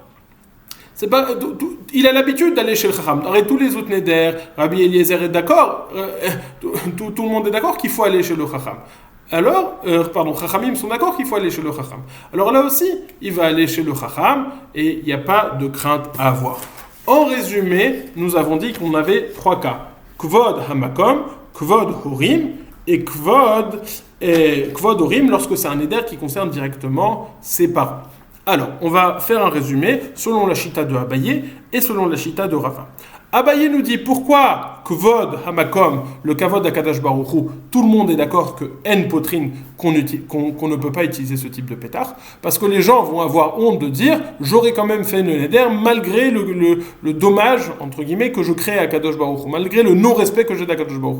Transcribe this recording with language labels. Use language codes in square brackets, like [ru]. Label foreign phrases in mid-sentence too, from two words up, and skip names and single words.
[fr] Il a l'habitude d'aller chez le chacham. Arrête tous les autres neder, Rabbi Eliezer est d'accord, tout le monde est d'accord qu'il faut aller chez le chacham. Alors, Chachamim sont d'accord qu'il faut aller chez le chacham. Alors là aussi, il va aller chez le chacham et il n'y a pas de crainte à avoir. En résumé, nous avons dit qu'on avait trois cas. [he] כבוד המקום, כבוד הורים [fr] et [he] כבוד הורים [fr] lorsque c'est un neder qui concerne directement ses parents. Alors, on va faire un résumé selon la chita de Abaye et selon la chita de Rava. Abaye nous dit pourquoi [he] כבוד המקום, [fr] le [he] כבוד הקדוש ברוך הוא, [fr] tout le monde est d'accord que [he] אין פותחין, [fr] qu'on ne peut pas utiliser ce type de pétard, parce que les gens vont avoir honte de dire j'aurais quand même fait le neder malgré le dommage, entre guillemets, que je crée à [he] הקדוש ברוך הוא, [fr] malgré le non-respect que j'ai d' [he] הקדוש ברוך הוא.